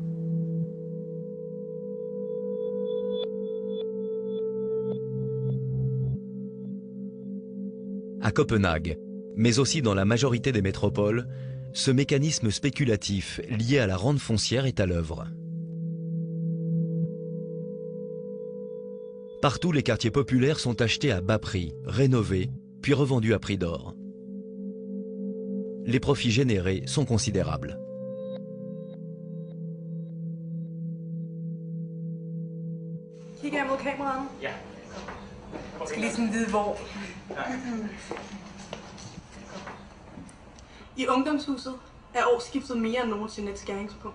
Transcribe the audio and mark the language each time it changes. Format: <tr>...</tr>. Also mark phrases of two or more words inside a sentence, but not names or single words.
<fr>À Copenhague, mais aussi dans la majorité des métropoles, ce mécanisme spéculatif lié à la rente foncière est à l'œuvre. Partout, les quartiers populaires sont achetés à bas prix, rénovés, puis revendus à prix d'or. Les profits générés sont considérables.</fr> <da>Kigger jeg mod kameraet? Ja. Jeg skal lige sådan vide, hvor. I ungdomshuset er årsskiftet mere end nogensinde et skæringspunkt.</da>